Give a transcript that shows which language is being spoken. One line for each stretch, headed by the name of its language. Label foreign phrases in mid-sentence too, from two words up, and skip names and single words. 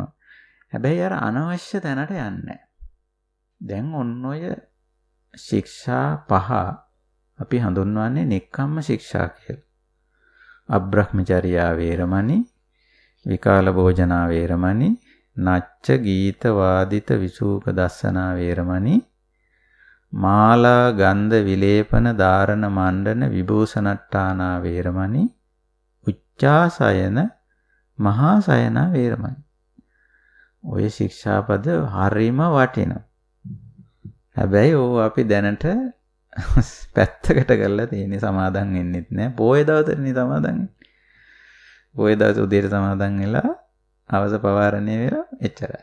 Sinhala: හැබැයි අර අනවශ්‍ය තැනට යන්නේ. දැන් ඔන්න ඔය ශික්ෂා පහ අපි හඳුන්වන්නේ නෙක්ඛම්ම ශික්ෂා කියලා.
Pali: අබ්‍රහ්මචර්යා වේරමණී, විකාල භෝජනා වේරමණී, නච්ච ගීත වාදිත විසූක දස්සනා වේරමණී, මාලා ගන්ධ විලේපන ධාරණ මණ්ඩන විභූෂණට්ටානා වේරමණී, උච්චා සයන මහා සයනා වේරමණී.
Sinhala: ඔය ශික්ෂාපද හරිම වටිනවා. හැබැයි ඕව අපි දැනට පැත්තකට කරලා තියෙන්නේ, සමාදන් වෙන්නෙත් නෑ. පොයේ දවසටනේ සමාදන් වෙන්නේ. පොයේ දවස් උදේට සමාදන් වෙලා අවස පවාරණය වෙලා එච්චරයි.